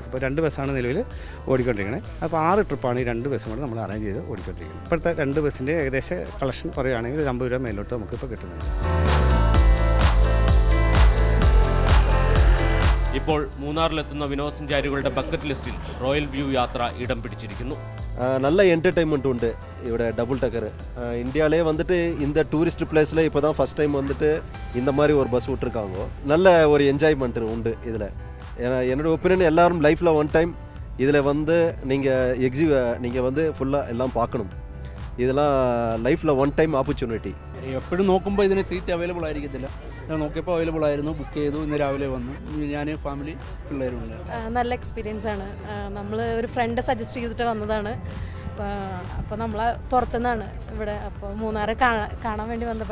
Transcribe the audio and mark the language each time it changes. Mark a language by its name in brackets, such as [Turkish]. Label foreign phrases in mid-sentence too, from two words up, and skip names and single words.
[Malayalam] ഇപ്പോൾ 2 ബസ്സാണ് നിലവിൽ ഓടിക്കൊണ്ടിരിക്കുന്നത്. അപ്പോൾ 6 ട്രിപ്പാണ് ഈ 2 ബസ്സും കൂടെ നമ്മൾ അറേഞ്ച് ചെയ്ത് ഓടിക്കൊണ്ടിരിക്കുന്നത്. ഇപ്പോഴത്തെ 2 ബസ്സിൻ്റെ ഏകദേശ കളക്ഷൻ പറയുകയാണെങ്കിൽ 50 രൂപ മേലോട്ട് നമുക്കിപ്പോൾ കിട്ടുന്നുണ്ട്. ഇപ്പോൾ മൂന്നാറിലെത്തുന്ന വിനോദസഞ്ചാരികളുടെ [English] bucket listൽ [Malayalam] റോയൽ വ്യൂ യാത്ര ഇടം പിടിച്ചിരിക്കുന്നു. [Tamil] நல்ல என்டர்டைன்மெண்ட் உண்டு இவட [English] double decker. [Tamil] இந்தியாவிலே வந்துட்டு இந்த [English] tourist placeில் [Tamil] இப்போ தான் [English] first time [Tamil] வந்துட்டு இந்த மாதிரி ஒரு பஸ் விட்ருக்காங்க. நல்ல ஒரு என்ஜாய்மெண்ட் உண்டு இதில். என்னோடய ஒப்பீனியன் எல்லாரும் லைஃப்பில் [English] one time [Tamil] இதில் வந்து நீங்கள் வந்து ஃபுல்லாக எல்லாம் பார்க்கணும். [English] இதெல்லாம் lifeലെ one time opportunity. [Malayalam] എപ്പോഴും നോക്കുമ്പോൾ ഇതിന് [English] seat available [Malayalam] ആയിരിക്കത്തില്ല. ഞാൻ നോക്കിയപ്പോൾ അവൈലബിൾ ആയിരുന്നു, ബുക്ക് ചെയ്തു, ഇന്ന് രാവിലെ വന്നു. ഞാൻ ഫാമിലി പിള്ളേരുണ്ട്. നല്ല എക്സ്പീരിയൻസ് ആണ്. നമ്മൾ ഒരു [English] friend suggest [Malayalam] ചെയ്തിട്ട് വന്നതാണ്. അപ്പോൾ നമ്മൾ പുറത്തുനിന്നാണ് ഇവിടെ, അപ്പോൾ മൂന്നാറ് കാണാൻ വേണ്ടി വന്നത്.